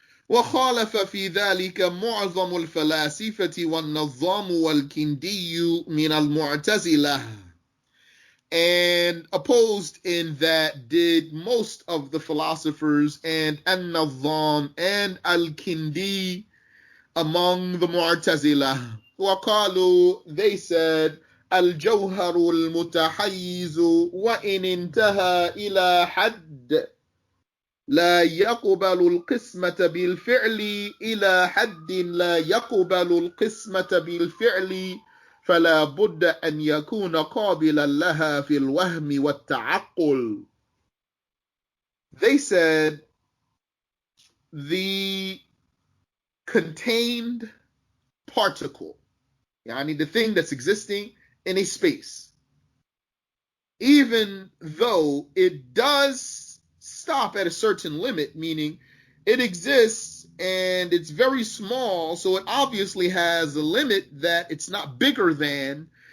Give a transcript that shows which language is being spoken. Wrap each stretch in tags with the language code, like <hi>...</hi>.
<ar>وخالف في ذلك معظم الفلاسفة والنظام والكندي من المعتزلة,</ar> <en>and opposed in that did most of the philosophers and an-Nazam and al-Kindi among the Mu'tazila.</en> <ar>وقالوا,</ar> <en>they said,</en> <ar>الجوهر المتحيز وإن انتهى إلى حد لا يقبل القسمة بالفعل إلى حد لا يقبل القسمة بالفعل فلا بد أن يكون قابلا لها في الوهم والتعقل.</ar> <en>They said the contained particle, yani the thing that's existing in a space, even though it does stop at a certain limit, meaning it exists and it's very small, so it obviously has a limit that it's not bigger than.</en>